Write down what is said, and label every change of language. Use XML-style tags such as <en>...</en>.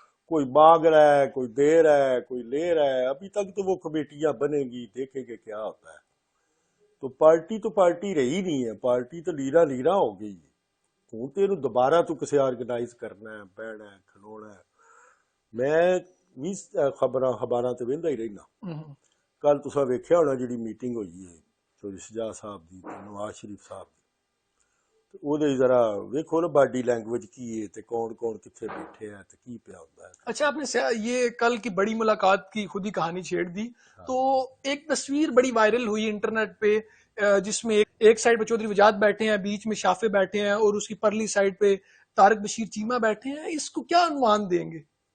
<ur>کوئی مانگ رہا ہے، کوئی دے رہا ہے، کوئی لے رہا ہے. ابھی تک تو وہ کمیٹیاں بنے گی، دیکھیں گے کیا ہوتا ہے. تو پارٹی رہی نہیں ہے، پارٹی تو لیرا لیرا ہو گئی. ہوں تو دوبارہ تو کسے آرگنائز کرنا ہے، بہنا ہے، کھلونا ہے.</ur> <pa>میں بھی خبراں تے ویندا ہی رہنا. کل تساں ویکھیا ہونا جڑی میٹنگ ہوئی ہے چوری شجاع صاحب دی تے نواز شریف صاحب دی، تے او دے ذرا ویکھو نا باڈی لینگویج کی ہے تے کون کون کتھے بیٹھے ہے تے کی پیا ہوندا ہے.</pa> <ur>اچھا، آپ نے یہ کل کی بڑی ملاقات کی خود ہی کہانی چھیڑ دی. تو ایک تصویر بڑی وائرل ہوئی انٹرنیٹ پہ، جس میں ایک سائڈ پہ چودھری وجاد بیٹھے ہیں، بیچ میں شافع بیٹھے ہیں، اور اس کی پرلی سائڈ پہ طارق بشیر چیمہ بیٹھے ہیں. اس کو کیا عنوان دیں گے؟</ur>